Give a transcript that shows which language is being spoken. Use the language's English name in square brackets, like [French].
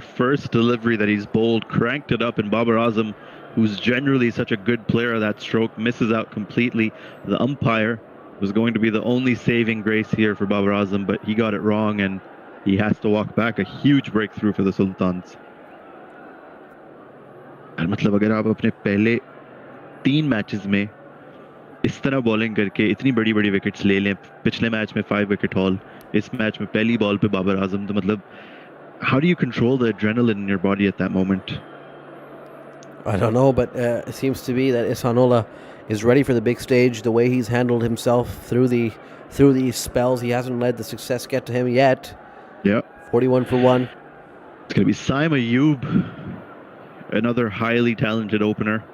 [English] First delivery that he's bowled, cranked it up, and Babar Azam, who's generally such a good player of that stroke, misses out completely. The umpire was going to be the only saving grace here for Babar Azam, but he got it wrong, and he has to walk back. A huge breakthrough for the Sultans. [Hindi] मतलब अगर आप अपने पहले 3 matches में इस तरह bowling करके इतनी बड़ी विकेट्स ले लें, पिछले मैच में 5 विकेट हॉल, इस मैच में पहली बॉल पे बाबर आजम, तो मतलब [English] how do you control the adrenaline in your body at that moment? I don't know, but it seems to be that Ihsanullah is ready for the big stage. The way he's handled himself through these spells, he hasn't let the success get to him yet. Yeah. 41 for 1. It's going to be Saim Ayub, another highly talented opener.